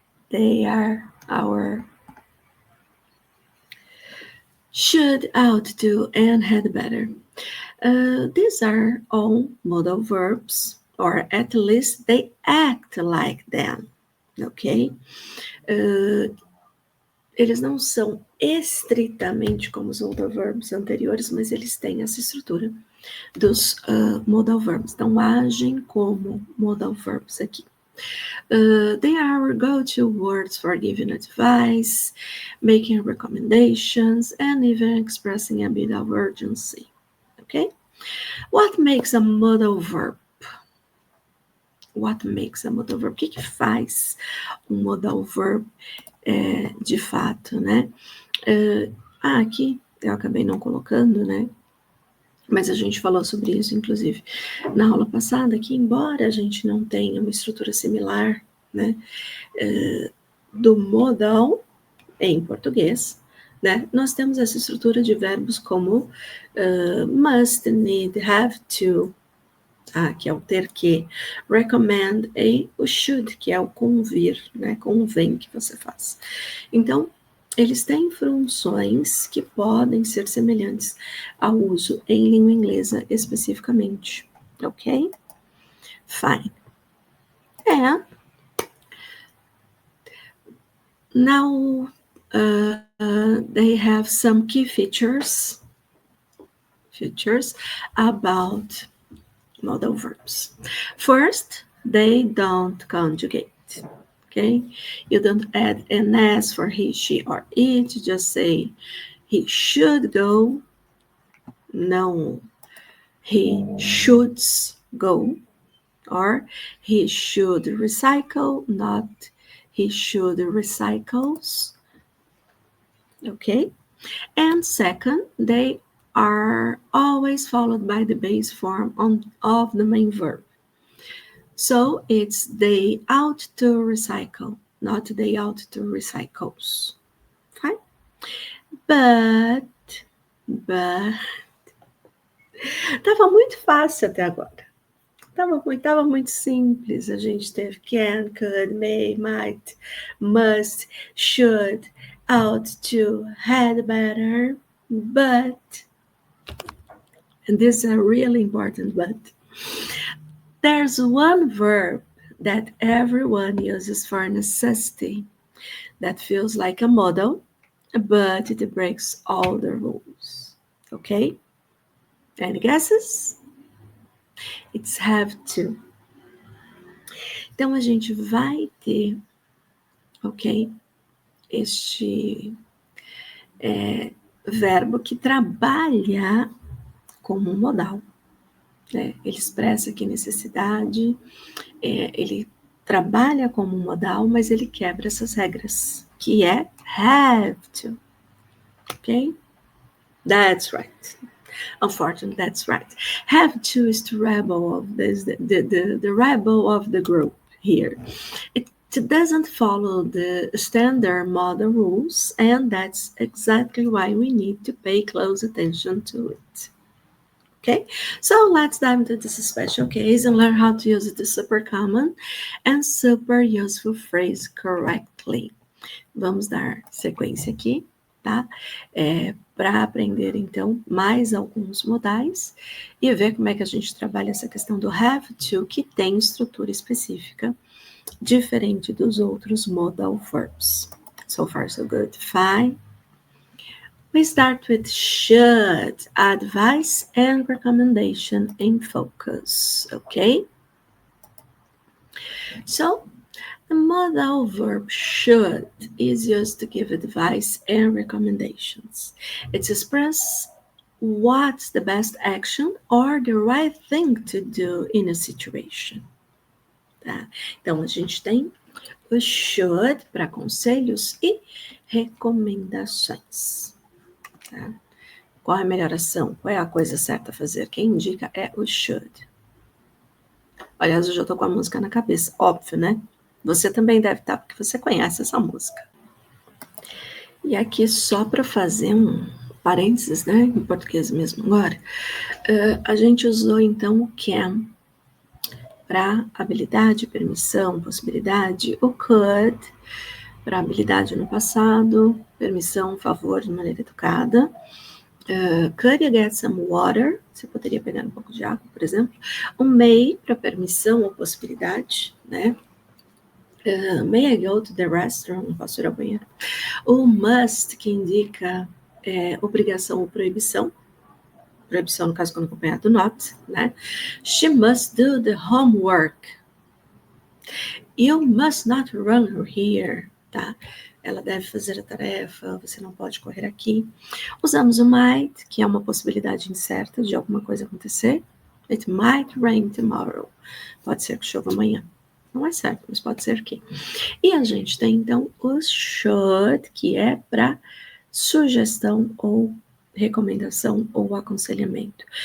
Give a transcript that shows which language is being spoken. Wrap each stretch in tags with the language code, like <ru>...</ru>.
<en>They are our should, ought to, and had better. These are all modal verbs, or at least they act like them, ok?</en> <pt>Eles não são estritamente como os modal verbs anteriores, mas eles têm essa estrutura dos modal verbs. Então, agem como modal verbs aqui.</pt> <en>They are our go-to words for giving advice, making recommendations, and even expressing a bit of urgency. Okay? What makes a modal verb? What makes a modal verb?</en> <pt>O que faz um modal verb de fato, né? Aqui eu acabei não colocando, né? Mas a gente falou sobre isso, inclusive, na aula passada, que embora a gente não tenha uma estrutura similar, né, do modal em português, né, nós temos essa estrutura de verbos como must, need, have to, que é o ter que, recommend, e o should, que é o convir, né, convém que você faça. Então, eles têm funções que podem ser semelhantes ao uso em língua inglesa especificamente, ok?</pt> <en>Fine. And now they have some key features about modal verbs. First, they don't conjugate. Okay, you don't add an S for he, she, or it. Just say he should go. No, he shoulds go, or he should recycle, not he should recycles. Okay, and second, they are always followed by the base form of the main verb. So it's they ought to recycle, not they ought to recycles. Fine?</en> <pt>But, tava muito fácil até agora. Tava muito simples.</pt> <en>A gente teve can, could, may, might, must, should, ought to, had better, but, and this is a really important but, there's one verb that everyone uses for necessity that feels like a modal, but it breaks all the rules. Okay? Any guesses? It's have to.</en> <pt>Então, a gente vai ter, ok, este verbo que trabalha como um modal. Né? Ele expressa aqui necessidade, ele trabalha como um modal, mas ele quebra essas regras, que é have to.</pt> <en>Ok? That's right. Unfortunately, that's right. Have to is the rebel of this, the rebel of the group here. It doesn't follow the standard model rules, and that's exactly why we need to pay close attention to it. Okay, so let's dive into this special case and learn how to use the super common and super useful phrase correctly.</en> <pt>Vamos dar sequência aqui, tá? Para aprender, então, mais alguns modais e ver como é que a gente trabalha essa questão do have to, que tem estrutura específica, diferente dos outros modal verbs.</pt> <en>So far, so good. Fine. We start with should, advice and recommendation in focus, okay? So, the modal verb should is used to give advice and recommendations. It expresses what's the best action or the right thing to do in a situation.</en> <pt>Tá? Então, a gente tem o should para conselhos e recomendações. Tá? Qual é a melhor ação? Qual é a coisa certa a fazer? Quem indica é o should. Aliás, eu já estou com a música na cabeça, óbvio, né? Você também deve estar, porque você conhece essa música. E aqui, só para fazer um parênteses, né? Em português mesmo agora, a gente usou então o can para habilidade, permissão, possibilidade, o could para habilidade no passado, permissão, favor, de maneira educada.</pt> <en>Could you get some water?</en> <pt>Você poderia pegar um pouco de água, por exemplo. O may para permissão ou possibilidade, né?</pt> <en>May I go to the restaurant?</en> <pt>Posso ir ao banheiro? O must, que indica obrigação ou proibição. Proibição, no caso, quando acompanhado do not, né?</pt> <en>She must do the homework. You must not run here, tá?</en> <pt>Ela deve fazer a tarefa, você não pode correr aqui. Usamos o might, que é uma possibilidade incerta de alguma coisa acontecer.</pt> <en>It might rain tomorrow.</en> <pt>Pode ser que chova amanhã. Não é certo, mas pode ser que. E a gente tem, então, o should, que é para sugestão ou recomendação ou aconselhamento.</pt>